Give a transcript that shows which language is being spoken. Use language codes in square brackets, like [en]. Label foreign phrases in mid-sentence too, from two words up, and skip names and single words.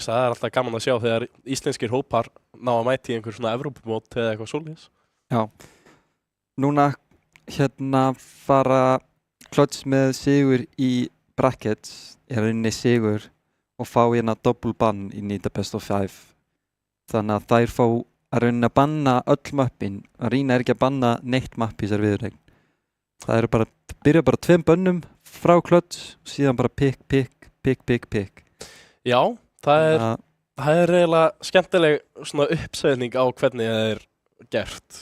[is] Það alltaf gaman að sjá þegar íslenskir hópar ná að mæti í einhver svona Evrópumót eða eitthvað svoleiðis. Já. Núna fara Clutch með sigur í brackets, rauninni sigur og fá [en] double ban [is] í [en] the best of 5. [is] Þannig að þær fá að rauninni að banna öll mappin. Arena ekki að banna neitt mapp í þessar viðureign. Það byrja bara 2 bönnum frá Clutch, síðan bara [en] pick pick. [is] Já, það er eiginlega skemmtileg svona uppsveðning á hvernig það er gert.